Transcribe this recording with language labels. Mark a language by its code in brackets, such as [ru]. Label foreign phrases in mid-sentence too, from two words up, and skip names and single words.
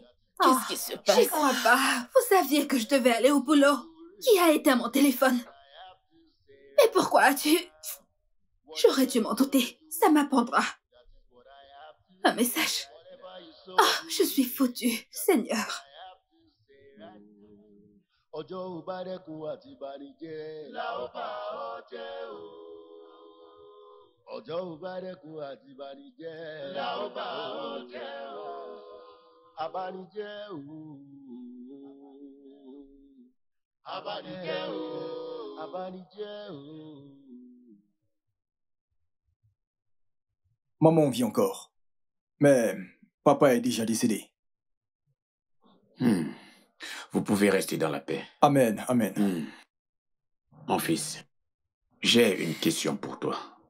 [fr] Qu'est-ce qui se passe? J'y crois pas. Vous saviez que je devais aller au boulot. Qui a éteint mon téléphone? Mais pourquoi as-tu... J'aurais dû m'en douter. Ça m'apprendra. Un message. Oh, je suis foutue, Seigneur. [yo] Ọjọ́ ò bá dẹ́kun àti banijẹ́. La ó bá ọ jẹ́ o. Ọjọ́ ò bá dẹ́kun àti banijẹ́. La ó bá ọ jẹ́ o. Abanijẹ́ o. Abanijẹ́ o. Abanijẹ́ o. [fr] Maman vit encore. Mais papa est déjà décédé. Vous pouvez rester dans la paix. Amen. Mon fils, j'ai une question pour toi.